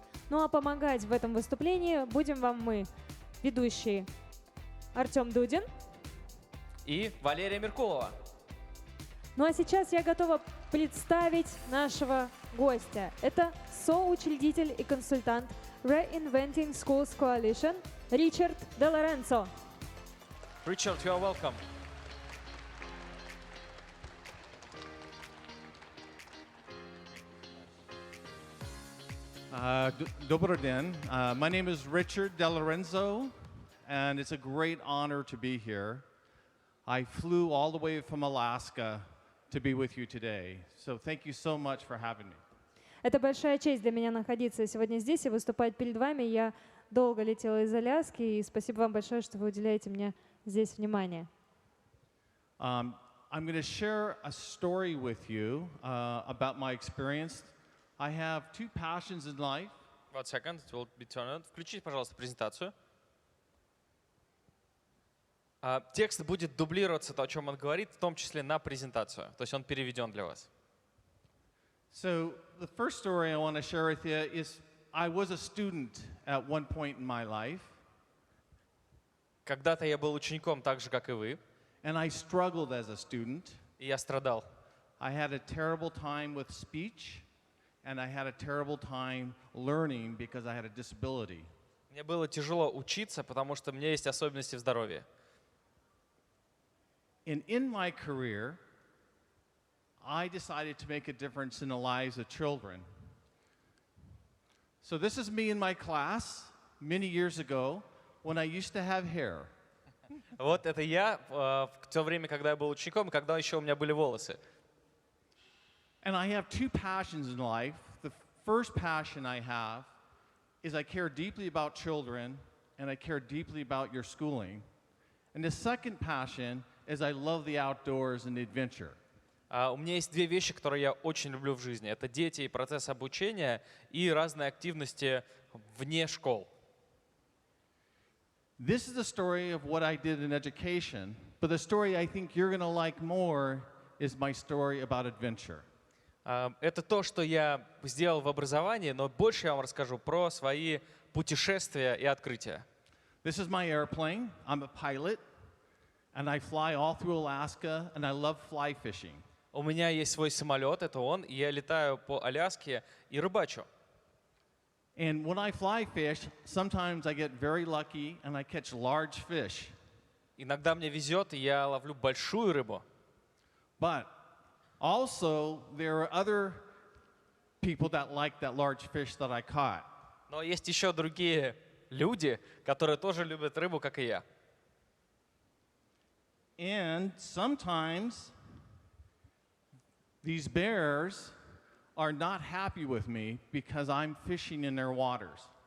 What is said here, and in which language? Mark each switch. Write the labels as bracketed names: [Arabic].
[Russian] Ну а помогать в этом выступлении будем вам мы, ведущие Артем Дудин И Валерия Меркулова. Ну а сейчас я готова представить нашего гостя. Это соучредитель и консультант Reinventing Schools Coalition Ричард ДеЛоренцо. [English] Richard, you are welcome. [Russian] Добрый день. [English] My name is Rичард ДеЛоренцо, and it's a great honor to be here. I flew all the way from Alaska to be with you today. So thank you so much for having me. [Russian] Это большая честь для меня находиться сегодня здесь и выступать перед вами. Я долго летела из Аляски, и спасибо вам большое, что вы уделяете мне здесь внимание. [English] I'm going to share a story with you about my experience. I have two passions in life. One second, it will be turned. [Russian] Включите, пожалуйста, презентацию. Текст будет дублироваться, то, о чем он говорит, в том числе на презентацию. То есть он переведен для вас. [English] So the first story I want to share with you is I was a student at one point in my life. [Russian] Когда-то я был учеником так же, как и вы, [English] And I struggled as a student. [Russian] и я страдал. [English] I had a terrible time with speech, and I had a terrible time learning because I had a disability. [Russian] Мне было тяжело учиться, потому что у меня есть особенности в здоровье. [English] And in my career, I decided to make a difference in the lives of children. So this is me in my class many years ago when I used to have hair. [Russian] Вот это я в то время, когда я был учеником, когда еще у меня были волосы. [English] And I have two passions in life. The first passion I have is I care deeply about children and I care deeply about your schooling. And the second passion is I love the outdoors and the adventure. [Russian] У меня есть две вещи, которые я очень люблю в жизни. Это дети и процесс обучения, и разные активности вне школ. [English] This is the story of what I did in education, but the story I think you're going to like more is my story about adventure. [Russian] Это то, что я сделал в образовании, но больше я вам расскажу про свои путешествия и открытия. [English] This is my airplane. I'm a pilot, and I fly all through Alaska, and I love fly fishing. [Russian] У меня есть свой самолет, это он, и я летаю по Аляске и рыбачу. [English] And when I fly fish, sometimes I get very lucky and I catch large fish. [Russian] Иногда мне везет, и я ловлю большую рыбу. [English] But also, there are other people that like that large fish that I caught. [Russian] Но есть еще другие люди, которые тоже любят рыбу, как и я. [English] And sometimes these bears are not happy with me because I'm fishing in their waters.